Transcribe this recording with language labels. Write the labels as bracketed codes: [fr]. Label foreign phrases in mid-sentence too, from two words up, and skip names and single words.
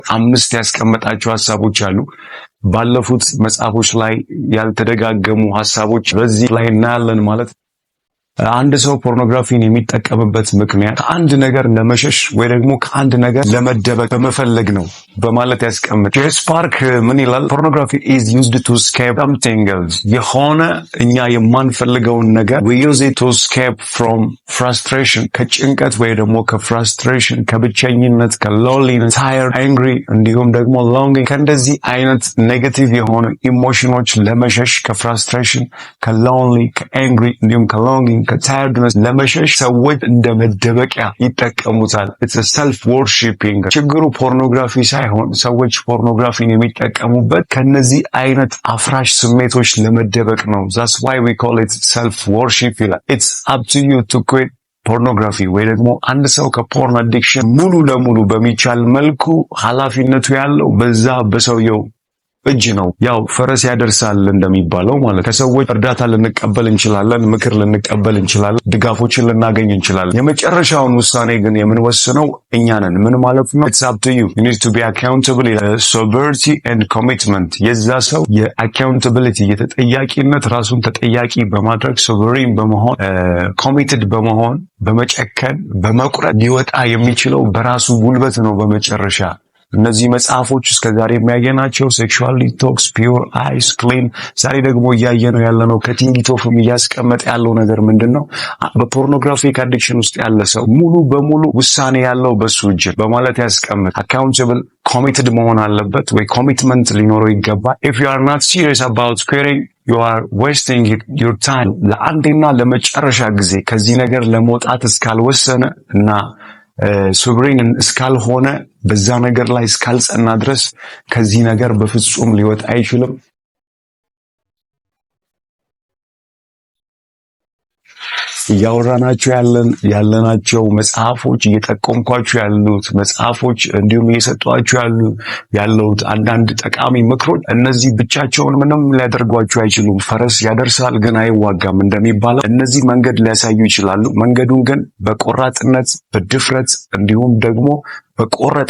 [am] 5 ያስቀመጣቸው ሐሳቦች አሉ። ባለፉት መጽሐፎች ላይ ያልተደጋገሙ ሐሳቦች በዚህ ላይ እናያለን ማለት አንድ ሰው ፖርኖግራፊን የሚጠቀምበት ምክንያት ከአንድ ነገር ለመሸሽ ወይ ደግሞ ከአንድ ነገር ለመደበቅ በመፈለግ ነው በማለት ያስቀምጥ። ጄ ስፓርክ ምን ይላል? ፖርኖግራፊ [en] is used to escape something else። [am] የሆነ እኛ የማንፈልገውን ነገር [en] we use it to escape from frustration፣ [am] ከጭንቀት ወይ ደግሞ ከፍራስትሬሽን፣ ከብቸኝነት፣ ከሎንሊነስ፣ [en] tired፣ angry [am] እንዲሁም ደግሞ longing ከእንደዚህ አይነት ኔጌቲቭ የሆኑ ኢሞሽኖች ለመሸሽ ከፍራስትሬሽን፣ ከሎንሊ፣ ከangry እንዲሁም ከሎንጊንግ ከታይርድነስ ለመሸሽ ሰዎች እንደ መደበቂያ ይጠቀሙታል። [en] it's a self worshipping። [am] ችግሩ ፖርኖግራፊ ሳይሆን ሰዎች ፖርኖግራፊን የሚጠቀሙበት ከነዚህ አይነት አፍራሽ ስሜቶች ለመደበቅ ነው። [en] that's why we call it self worship [am] ይላል። [en] it's up to you to quit [am] ፖርኖግራፊ ወይ ደግሞ አንድ ሰው ከፖርን አዲክሽን ሙሉ ለሙሉ በሚቻል መልኩ ኃላፊነቱ ያለው በዛ በሰውየው እጅ ነው። ያው ፈረስ ያደርሳል እንደሚባለው ማለት ከሰዎች እርዳታ ልንቀበል እንችላለን፣ ምክር ልንቀበል እንችላለን፣ ድጋፎችን ልናገኝ እንችላለን። የመጨረሻውን ውሳኔ ግን የምንወስነው እኛ ነን። ምን ማለት ነው? [en] it's up to you you need to be accountable። sobriety and commitment [am] የዛ ሰው የaccountability የተጠያቂነት ራሱን ተጠያቂ በማድረግ sovereign በመሆን committed በመሆን በመጨከን በመቁረጥ ሊወጣ የሚችለው በራሱ ጉልበት ነው። በመጨረሻ እነዚህ መጽሐፎች እስከዛሬ የሚያየናቸው ሴክሹዋል ዲቶክስ፣ ፒውር አይስ፣ ክሊን፣ ዛሬ ደግሞ እያየነው ያለነው ከቲንጊቶፍም እያስቀመጠ ያለው ነገር ምንድነው? በፖርኖግራፊክ አዲክሽን ውስጥ ያለ ሰው ሙሉ በሙሉ ውሳኔ ያለው በሱ እጅ በማለት ያስቀምጥ። [en] accountable committed [am] መሆን አለበት ወይ ኮሚትመንት ሊኖረው ይገባል። [en] if you are not serious about quitting you are wasting your time። [am] ለአንዴና ለመጨረሻ ጊዜ ከዚህ ነገር ለመውጣት እስካልወሰነ እና ሶብሪንግ እስካልሆነ በዛ ነገር ላይ እስካልጸና ድረስ ከዚህ ነገር በፍጹም ሊወጣ አይችልም። እያወራናቸው ያለናቸው መጽሐፎች እየጠቆምኳችሁ ያሉት መጽሐፎች እንዲሁም እየሰጧችሁ ያሉት አንዳንድ ጠቃሚ ምክሮች እነዚህ ብቻቸውን ምንም ሊያደርጓችሁ አይችሉም። ፈረስ ያደርሳል ግን አይዋጋም እንደሚባለው እነዚህ መንገድ ሊያሳዩ ይችላሉ። መንገዱን ግን በቆራጥነት በድፍረት እንዲሁም ደግሞ በቆረጠ